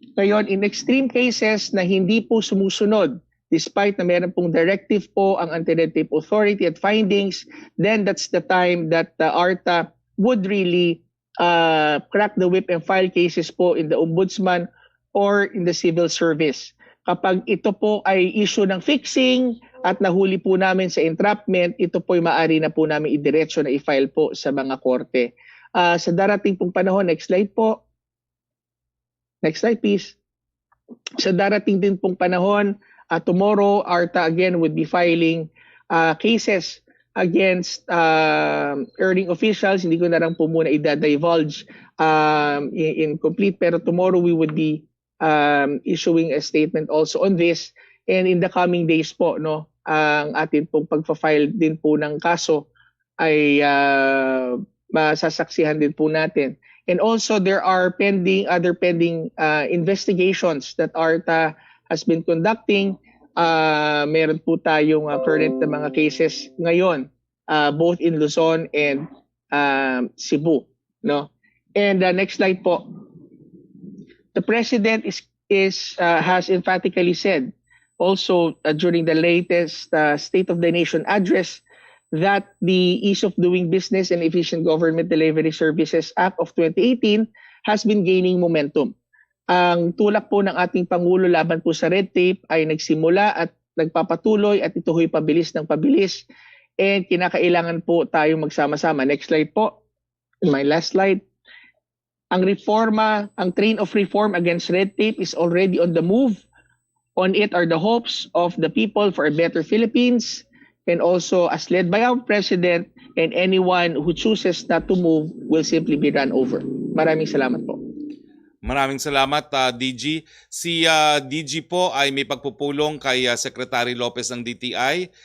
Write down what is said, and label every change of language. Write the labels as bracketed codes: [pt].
[en] Ngayon, in extreme cases [tl] na hindi po sumusunod, [en] despite na meron pong directive po ang Anti-Red Tape Authority at findings, then that's the time that ARTA would really crack the whip and file cases po in the Ombudsman or in the civil service. [tl] Kapag ito po ay issue ng fixing at nahuli po namin sa entrapment, ito po ay maaari na po namin idiretso na i-file po sa mga korte. Sa darating pong panahon, [en] next slide po. Next slide please. [tl] Sa darating din pong panahon, [en] tomorrow, ARTA again would be filing cases against earning officials. [tl] Hindi ko na lang po muna i-divulge in complete, pero [en] tomorrow we would be issuing a statement also on this, [tl] and in the coming days po, no, ang atin pong pagpa-file din po ng kaso ay masasaksihan din po natin. [en] And also there are other pending investigations that ARTA has been conducting. [tl] Meron po tayong current na mga cases ngayon, both in Luzon and Cebu, no? [en] And next slide po. The President has emphatically said also during the latest State of the Nation address that the Ease of Doing Business and Efficient Government Delivery Services Act of 2018 has been gaining momentum. [tl] Ang tulak po ng ating Pangulo laban po sa red tape ay nagsimula at nagpapatuloy at ito ho'y pabilis ng pabilis. [en] And [tl] kinakailangan po tayo magsama-sama. [en] Next slide po. My last slide. Ang train of reform against red tape is already on the move. On it are the hopes of the people for a better Philippines, and also as led by our President, and anyone who chooses not to move will simply be run over. [tl] Maraming salamat po. Maraming salamat, DG. Si DG po ay may pagpupulong kay Secretary Lopez ng DTI.